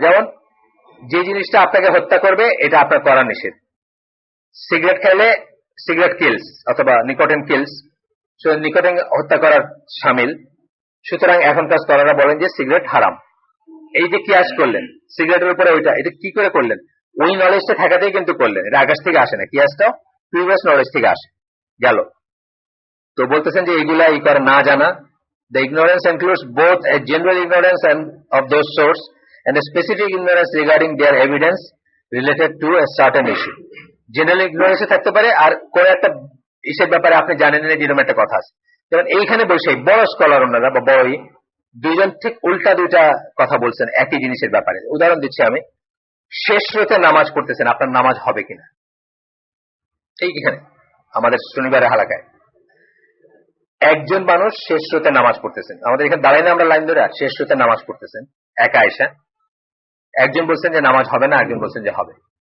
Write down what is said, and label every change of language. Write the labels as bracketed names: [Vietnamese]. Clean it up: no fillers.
[Bangla] যেমন যে জিনিসটা আপনাকে হত্যা করবে এটা আপনার করা নিষেধ, সিগারেট খাইলে [English] cigarette kills [Bangla] অথবা [English] nicotine kills, [Bangla] নিকোটিন হত্যা করার সামিল, সুতরাং এখনকার স্কলাররা বলেন যে সিগারেট হারাম। এই যে কিয়াস করলেন সিগারেটের উপরে, ওইটা এটা কি করে করলেন, ওই নলেজটা থাকাতেই কিন্তু করলেন, এটা আকাশ থেকে আসে না, কিয়াসটাও প্রিভিয়াস নলেজ থেকে আসে গেল। তো বলতেছেন যে এইগুলা এই করে না জানা, [English] the ignorance includes both a general ignorance and of those source and a specific ignorance regarding their evidence related to a certain issue. [Bangla] General ignorance থাকতে পারে, আর কোন একটা ইসের ব্যাপারে আপনি জানেন না, যেরকম একটা কথা আছে। যেমন এইখানে বসে বড় স্কলার ওনারা বা বড়ই দুইজন ঠিক উল্টা দুইটা কথা বলছেন একই জিনিসের ব্যাপারে। উদাহরণ দিচ্ছি আমি, শেষ রাতে নামাজ পড়তেছেন, আপনার নামাজ হবে কিনা, এইখানে আমাদের শনিবারের হালাকায় একজন মানুষ শেষ রাতে নামাজ পড়তেছেন, আমাদের এখানে দাঁড়াই না আমরা লাইন ধরে, শেষ রাতে নামাজ পড়তেছেন একা আয়সা, একজন বলছেন যে নামাজ হবে না, একজন বলছেন যে হবে।